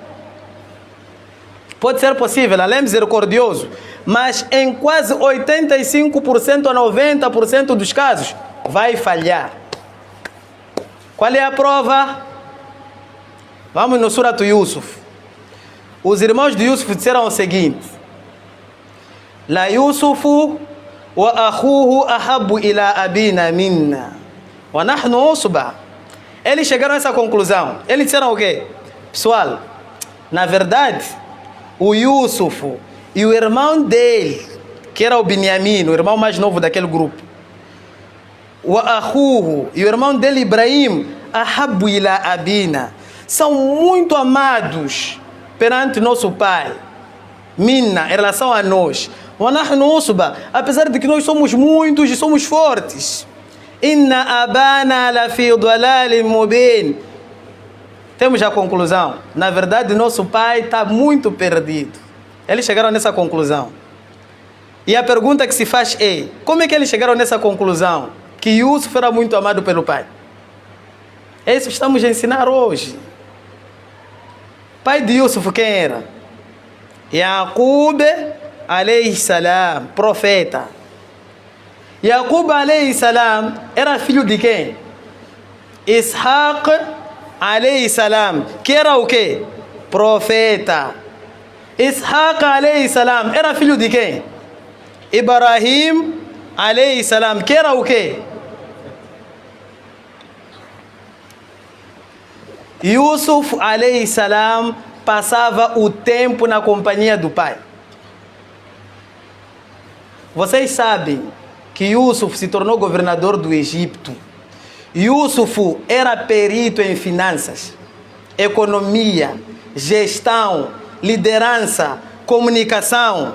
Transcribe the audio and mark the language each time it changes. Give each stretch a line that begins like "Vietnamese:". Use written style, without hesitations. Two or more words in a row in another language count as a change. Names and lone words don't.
Portuguese: Pode ser possível, Allah é misericordioso, mas em quase 85% a 90% dos casos vai falhar. Qual é a prova? Vamos no Surat Yusuf. Os irmãos de Yusuf disseram o seguinte:
Arabic: ليوسف وأخوه أحب إلى أبينا منا. ونحن عصبة.
Portuguese: Eles chegaram a essa conclusão. Eles disseram o quê? Pessoal, na verdade, o Yusuf e o irmão dele, que era o Binyamin, o irmão mais novo daquele grupo, o Ahuhu e o irmão dele,
Arabic: إبراهيم، أحب إلى أبينا,
Portuguese: são muito amados perante nosso pai. Minna, em relação a nós. Apesar de que nós somos muitos e somos fortes.
Arabic: إن أبانا لفي ضلال مبين.
Portuguese: Temos a conclusão. Na verdade, nosso pai está muito perdido. Eles chegaram nessa conclusão. E a pergunta que se faz é: como é que eles chegaram nessa conclusão? Que Yusuf era muito amado pelo pai. É isso que estamos a ensinar hoje. Pai de Yusuf quem era?
Arabic: يعقوب عليه السلام, profeta.
Portuguese: Yaqub
Arabic: عليه السلام
Portuguese: era filho de quem?
Arabic: إسحاق عليه السلام,
Portuguese: que era o quê? Profeta. Ishaq
Arabic: عليه السلام
Portuguese: era filho de quem?
Arabic: إبراهيم عليه السلام,
Portuguese: que era o quê? Yusuf
Arabic: عليه السلام
Portuguese: passava o tempo na companhia do pai. Vocês sabem que Yusuf se tornou governador do Egito. Yusuf era perito em finanças, economia, gestão, liderança, comunicação.